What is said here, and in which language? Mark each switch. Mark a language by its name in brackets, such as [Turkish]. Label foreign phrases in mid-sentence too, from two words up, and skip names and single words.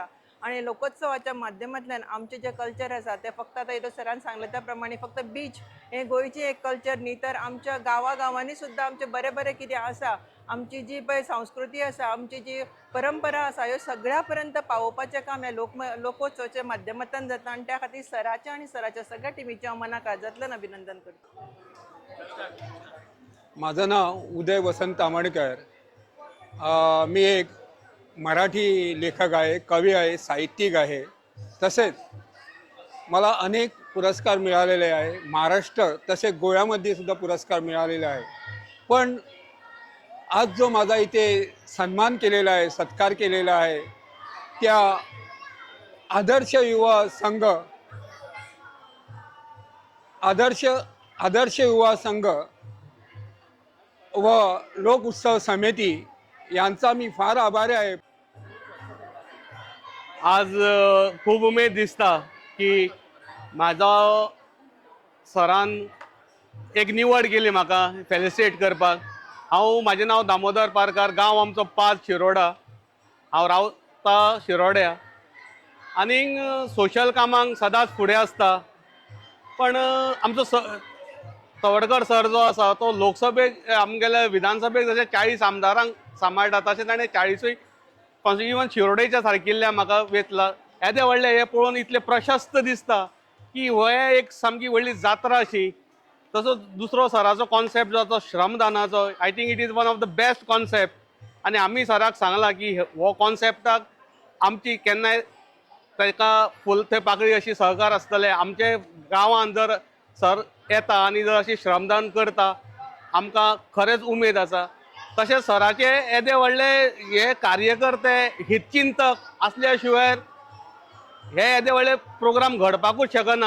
[Konkani] आणि लोकोत्सवाच्या माध्यमांतल्यान आमचे जे कल्चर आसा ते फक्त आतां इथं सरान सांगलें त्या प्रमाणे फक्त बीच हे गोंयची एक कल्चर न्ही तर आमच्या गांवांनी सुद्दां आमचे बरें बरें कितें आसा, आमची जी पळय संस्कृती आसा, आमची जी परंपरा आसा ह्यो सगळ्या पर्यंत पावोवपाचें काम ह्या लोकोत्सवाच्या माध्यमांतल्यान जाता. आनी त्या खातीर सराच्या आनी सराच्या सगळ्या टिमीचें हांव मना काळजांतल्यान अभिनंदन करता. [Marathi] माझं नाव उदय वसंत आमोणकर. मी एक मराठी लेखक आहे, कवी आहे, साहित्यिक आहे. तसेच मला अनेक पुरस्कार मिळालेले आहे. महाराष्ट्र तसेच गोव्यामध्ये सुद्धा पुरस्कार मिळालेले आहे. पण आज जो माझा इथे सन्मान केलेला आहे, सत्कार केलेला आहे, त्या आदर्श युवा संघ आदर्श युवा संघ व लोक उत्सव समिती यांचा मी फार आभारी आहे. [Konkani] आज खूब उमेद दिसता की म्हाजो सरान एक निवड केली म्हाका फेलिसिटेट करपाक. म्हाजें नांव दामोदर पारकार, गांव आमचो पाज शिरोडा. हांव रावता शिरोड्या आनीक सोशल कामांक सदांच फुडें आसता. पण आमचो तवडकर सर जो आसा तो लोकसभेक आमगेल्या विधानसभेक जशें 40 आमदारांक सांबाळटा तशें ताणें 40 कॉन्स्टिट्युएन्सी शिरोडेच्या सारकिल्ल्या म्हाका वेचला. येदे व्हडले हे पळोवन इतलें प्रशस्त दिसता की हो एक सामकी व्हडली जात्रा अशी. तसोच दुसरो सराचो कॉन्सेप्ट जो आसा श्रमदानाचो, [English] I think it is one of the best concept. [Konkani] आनी आमी सराक सांगला की हो कॉन्सेप्टाक आमची केन्नाय ताका फूल ते पाकळी अशी सहकार आसतले. आमचे गांवांत जर सर येता आनी जर अशी श्रमदान करता आमकां खरेंच उमेद आसा. तशेंच सराचे येदे व्हडले हे कार्यकर्ते हितचिंतक आसल्या शिवाय हे येदे व्हडले प्रोग्राम घडपाकूच शकना.